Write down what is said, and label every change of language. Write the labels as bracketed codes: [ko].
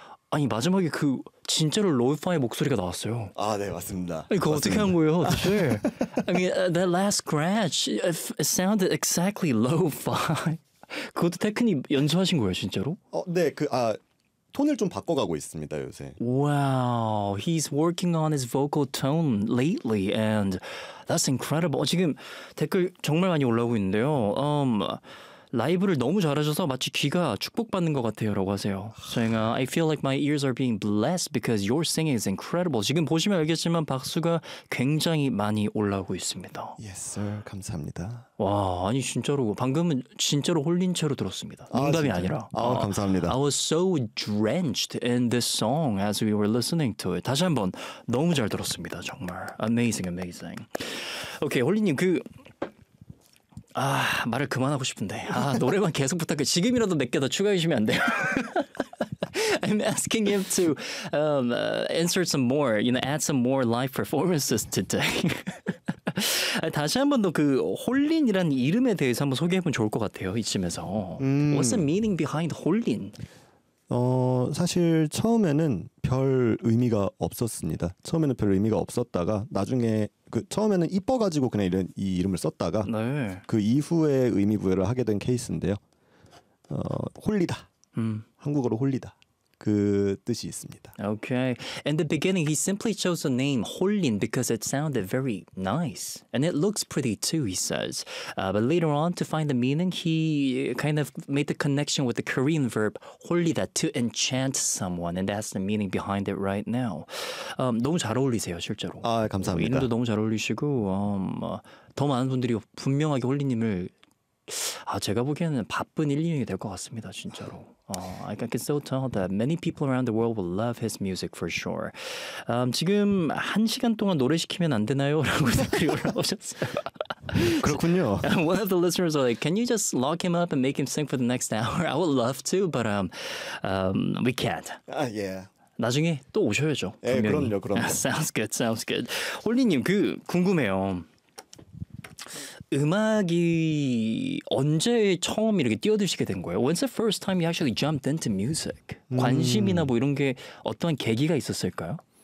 [ko] 아니, 마지막에 그 진짜로 로우파이 목소리가 나왔어요. 아, 네, 맞습니다. 아니, 그거 어떻게 한 거예요? [en] Sure. I mean, that last scratch, it sounded exactly lo-fi. [ko] 그것도 테크닉 연주하신 거예요, 진짜로? 어, 네, 그, 아, 톤을 좀 바꿔가고 있습니다, 요새. [en] Wow, he's working on his vocal tone lately, and that's incredible. [ko] 지금 댓글 정말 많이 올라오고 있는데요. 라이브를 너무 잘하셔서 마치 귀가 축복받는 것 같아요라고 하세요. [en] So, I feel like my ears are being blessed because your singing is incredible. [ko] 지금 보시면 알겠지만 박수가 굉장히 많이 올라오고 있습니다. [en] Yes, sir. [ko] 감사합니다. 와, 아니 진짜로 방금은 진짜로 홀린 채로 들었습니다. 농담이 아, 아니라. 아, 아, 감사합니다. [en] I was so drenched in this song as we were listening to it. [ko] 다시 한번 너무 잘 들었습니다. 정말 [en] amazing, amazing. [ko] 오케이, 홀리님 그. 아, 말을 그만하고 싶은데. 아, 노래만 계속 부탁해. 지금이라도 몇 개 더 추가해 주시면 안 돼요? [en] I'm asking him to insert some more, you know, add some more live performances today. [ko] 다시 한 번 더 그 홀린이라는 이름에 대해서 한번 소개하면 좋을 것 같아요. 이쯤에서. [en] What's the meaning behind 홀린? [ko] 어, 사실 처음에는 별 의미가 없었습니다. 처음에는 별 의미가 없었다가 나중에 그 처음에는 이뻐 가지고 그냥 이런 이 이름을 썼다가 네. 그 이후에 의미 부여를 하게 된 케이스인데요. 어, 홀리다. 한국어로 홀리다. 그 뜻이 있습니다. [en] Okay. In the beginning he simply chose a name 홀린 because it sounded very nice and it looks pretty too he says. But later on to find the meaning he kind of made the connection with the Korean verb 홀리다 to enchant someone and that's the meaning behind it right now. [ko] 너무 잘 어울리세요, 실제로. 아, 감사합니다. 이름도 너무 잘 어울리시고 더 많은 분들이 분명하게 홀리 님을 아, 제가 보기에는 바쁜 1, 2년이 될 것 같습니다, 진짜로. [en] I can still tell that many people around the world will love his music for sure. [ko] 지금 한 시간 동안 노래 시키면 안 되나요? 라고 댓글이 올라오셨어요. 그렇군요. [en] One of the listeners was like, can you just lock him up and make him sing for the next hour? I would love to, but we can't. Yeah. [ko] 나중에 또 오셔야죠. 예, 그럼요, 그럼요. [en] Sounds good, sounds good. 홀리님, [ko] 그 궁금해요. 음악이 언제 처음 이렇게 뛰어드시게 된 거예요? [en] When's the first time you actually jumped into music? [ko] 관심이나 뭐 이런 게 어떤 계기가 있었을까요?